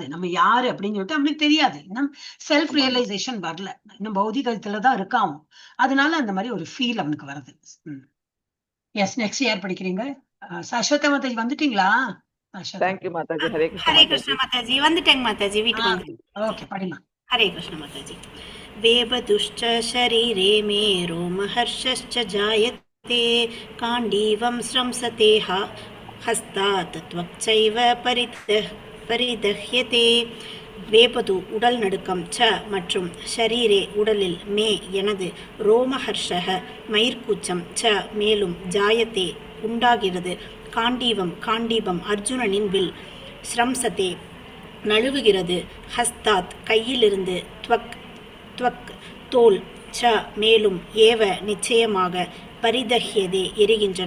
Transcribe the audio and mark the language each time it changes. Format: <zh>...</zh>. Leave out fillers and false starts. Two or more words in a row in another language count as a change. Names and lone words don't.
<ta>நம்ம யாரு அப்படின்னு சொல்லிட்டு அவனுக்கு தெரியாது. இன்னும்</ta> <en>self realization</en> <ta>வரல, இன்னும் பௌதிகத்துலதான் இருக்கான். அதனால அந்த மாதிரி ஒரு ஃபீல் அவனுக்கு வருது.</ta> <en>yes, next</en> <ta>யார் படிக்கிறீங்க? சாஸ்வதா மாதாஜி வந்துட்டீங்களா? தேங்க்யூ மாதாஜி. ஹரே கிருஷ்ண மாதாஜி. வந்துட்டேங்க மாதாஜி, வீட்டுக்கு. ஓகே, படிமா. ஹரே கிருஷ்ண மாதாஜி.</ta> <sa>वेपतुश्च शरीरे मे रोमहर्षश्च जायते काण्डीवं स्रंसते हस्तात् त्वक्चैव परिदह्यते.</sa> <ta>வேபது உடல் நடுக்கம், ச மற்றும் ஷரீரே உடலில், மே எனது, ரோமஹர்ஷக மயிர்கூச்சம், ச மேலும், ஜாயத்தே உண்டாகிறது, காண்டீபம் அர்ஜுனனின் வில், ஸ்ரம்சத்தே நழுவுகிறது, ஹஸ்தாத் கையிலிருந்து, துவக் தோல், ச மேலும், ஏவ நிச்சயமாக, பரிதஹ்யதே எரிகின்றன.</ta>